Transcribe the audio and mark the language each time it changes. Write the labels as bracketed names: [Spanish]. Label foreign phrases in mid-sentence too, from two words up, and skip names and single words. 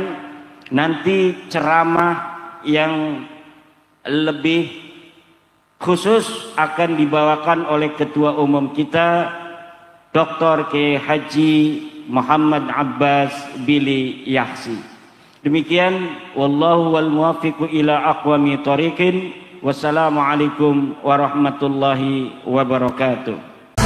[Indonesian] Nanti ceramah yang lebih khusus akan dibawakan oleh Ketua Umum kita, Dr. K. Haji Muhammad Abbas Bili Yahsi. Demikian, [Arabic] والله والموفق إلى أقوم طريق. والسلام عليكم ورحمة الله وبركاته.